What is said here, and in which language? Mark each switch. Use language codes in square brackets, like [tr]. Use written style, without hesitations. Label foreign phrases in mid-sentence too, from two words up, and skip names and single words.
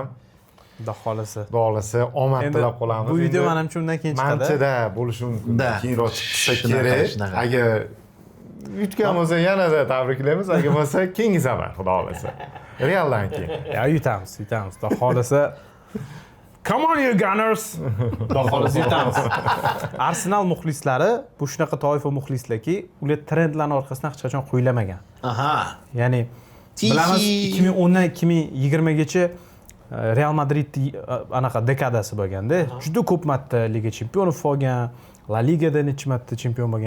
[uz] Xudo xolasa. omad tilab qolamiz. Bu video menimcha undan keyin chiqadi. Manchada bo'lishi mumkin. Da. Keyinroq chiqsa Shunaqa, kerak. shunaqa. Agar yutgan bo'lsa yanada tabriklaymiz, agar bo'lsa keyingi safar, xudo xolasa. Realdan keyin. Ya yutamiz. Xudo xolasa. [en] Come on you Gunners. [uz] Xudo xolasa yutamiz. Arsenal muxlislari bu shunaqa toifa muxlislarki, ular trendlarning orqasidan hech qachon qo'ylamagan. Aha. Ya'ni bilamiz 2010 dan 2020gacha Real Madrid anaqa dekadasi bo'lganda, juda ko'p marta Liga Chempionov olgan, La Ligada necha marta chempion bo'lgan.